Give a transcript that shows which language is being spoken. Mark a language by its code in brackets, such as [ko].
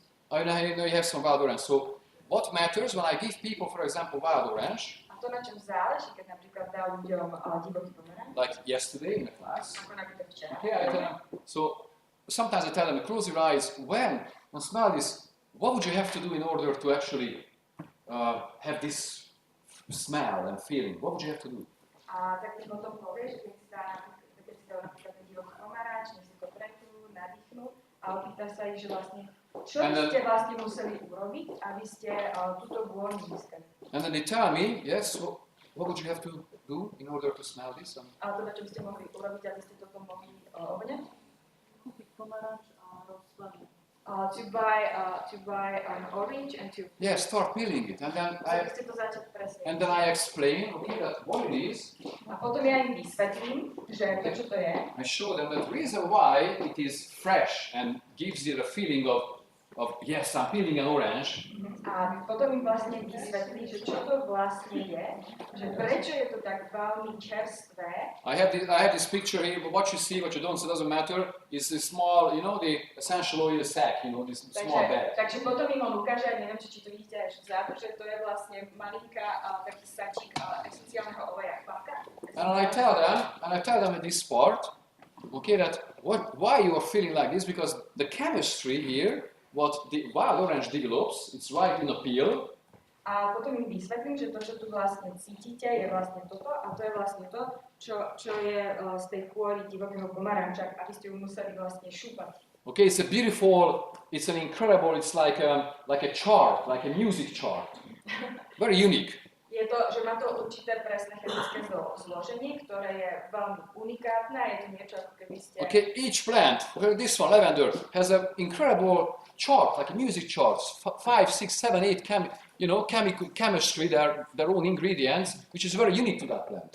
[en] I know you have some wild orange. So, what matters when I give people, for example, wild orange? [sk] A to, na čom záleží, keď napríklad dá ľuďom divoký pomeranč. [en] Like yesterday in the class. [sk] Ako napríklad včera. [en] Okay, I tell them. So, sometimes I tell them, close your eyes. When smell this, what would you have to do in order to actually have this smell and feeling? What would you have to do? [sk] A tak ti potom povieš, keď si dal napríklad ten divoký pomeranč, nech si to pretrú, nadýchnú a opýtaš sa ich, že vlastne, čo by ste museli urobiť, aby ste túto vôňu získali. [en] And then they tell me, yes, What would you have to do in order to smell this? [sk] A teda, čo by ste mohli urobiť, aby ste toto mohli obňať? Kúpiť pomaranč a rozvaliť. [en] To buy an orange and to... Yeah, start peeling it. And then I explain, okay, that what it is. [sk] A potom ja im vysvetlím, že to, čo to je. [en] I show them that the reason why it is fresh and gives you the feeling of yes, I'm peeling an orange. [sk] A potom im vlastne vysvetlí, že čo to vlastne je, že prečo je to tak veľmi čerstvé. [en] I have this picture here, but what you see, what you don't see, doesn't matter. It's a small, you know, the essential oil sack, you know, this small bag. [sk] Takže potom im on ukáže, neviem, či to vidíte až vzadu, že to je vlastne malinká taký sačík esenciálneho oleja kvapka. [en] And I tell them at this part, okay, that why you are feeling like this, because the chemistry here, what the wild orange develops, it's right in the peel. [sk] A potom im vysvetlím, že to, čo tu vlastne cítite, je vlastne toto a to je vlastne to, čo je z tej kôry divokého pomaranča, aby ste ju museli vlastne šúpať. [en] Okay, it's a beautiful, it's an incredible, it's like a chart, like a music chart. Very unique. [sk] Je to, že má to určité presné chemické zloženie, ktoré je veľmi unikátne, je to niečo, ako keby ste... [en] Okay, each plant, this one, lavender, has an incredible chart, like a music chart, 5, 6, 7, 8 chemistry, their own ingredients, which is very unique to that plant.